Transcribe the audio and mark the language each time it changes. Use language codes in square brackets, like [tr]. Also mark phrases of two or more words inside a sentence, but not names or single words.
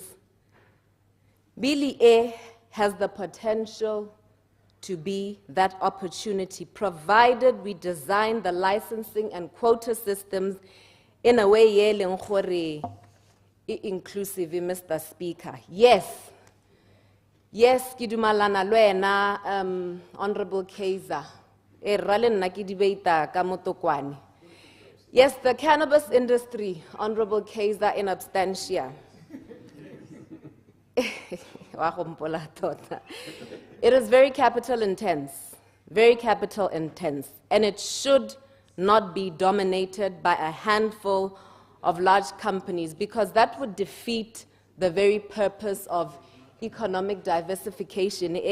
[en] Bili A has the potential to be that opportunity, provided we design the licensing and quota systems in a way inclusive, Mr. Speaker. Yes, [tn] ke dumalana le wena, [en] Honorable 𝗧𝗛𝗘. Yes, the cannabis industry, Honorable 𝗧𝗘 in absentia. It is very capital intense, and it should not be dominated by a handful of large companies, because that would defeat the very purpose of economic diversification.